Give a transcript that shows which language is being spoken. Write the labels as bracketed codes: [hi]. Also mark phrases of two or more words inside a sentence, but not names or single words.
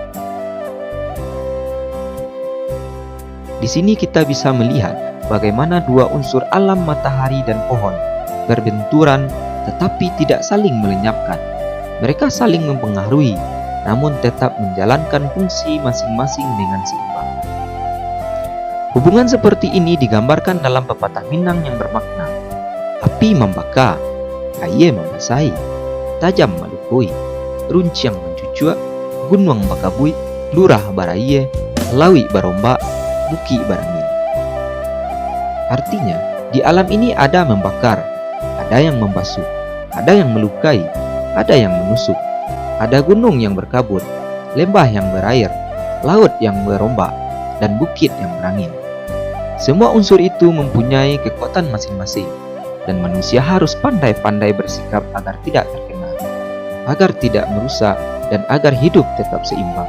[id] Di sini kita bisa melihat bagaimana dua unsur alam matahari dan pohon berbenturan tetapi tidak saling melenyapkan. Mereka saling mempengaruhi, namun tetap menjalankan fungsi masing-masing dengan seimbang. Hubungan seperti ini digambarkan dalam pepatah Minang yang bermakna api membakar, air membasahi, [min] tajam melupui, runcing mencucuk, gunung bakabui, lurah baraye, lawi barombak, buki barangin. [id] Artinya, di alam ini ada membakar, ada yang membasuh, ada yang melukai, ada yang menusuk, ada gunung yang berkabut, lembah yang berair, laut yang berombak, dan bukit yang berangin. Semua unsur itu mempunyai kekuatan masing-masing, dan manusia harus pandai-pandai bersikap agar tidak terkena, agar tidak merusak, dan agar hidup tetap seimbang.